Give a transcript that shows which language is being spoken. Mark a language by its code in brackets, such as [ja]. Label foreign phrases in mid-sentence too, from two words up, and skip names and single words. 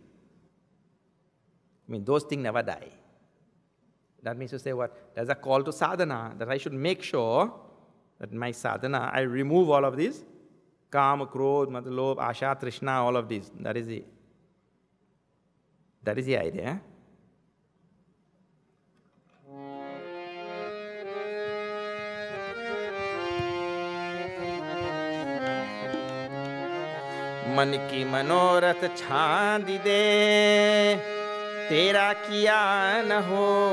[en] I mean, those things never die. That means to say what? There's a call to sadhana, that I should make sure that in my sadhana, I remove all of these, [hi] काम, क्रोध, मदर, लोभ, आशा, तृष्णा, [en] all of these. That is the idea. [hi] मन की मनोरथ छांद दे तेरा किया न हो